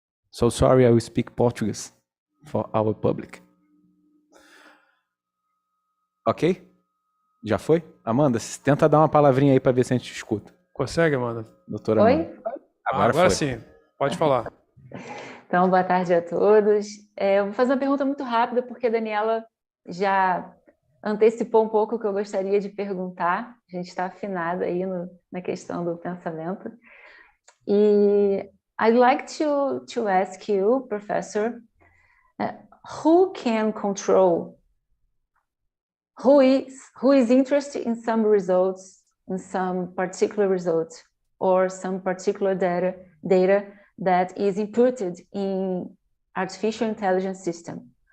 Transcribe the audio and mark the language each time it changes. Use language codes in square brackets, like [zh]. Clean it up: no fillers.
[en] So sorry, I will speak Portuguese for our public. [pt] Ok? Já foi? Amanda, tenta dar uma palavrinha aí para ver se a gente escuta. Consegue, Amanda? Doutora Oi? Amanda. Agora sim, pode falar. Então, boa tarde a todos. Eu vou fazer uma pergunta muito rápida, porque a Daniela já antecipou um pouco o que eu gostaria de perguntar. A gente está afinada aí na questão do pensamento. [en] E I'd like to ask you, Professor, who can control? Who is interested in some results, in some particular results, or some particular data that is inputted in artificial intelligence system?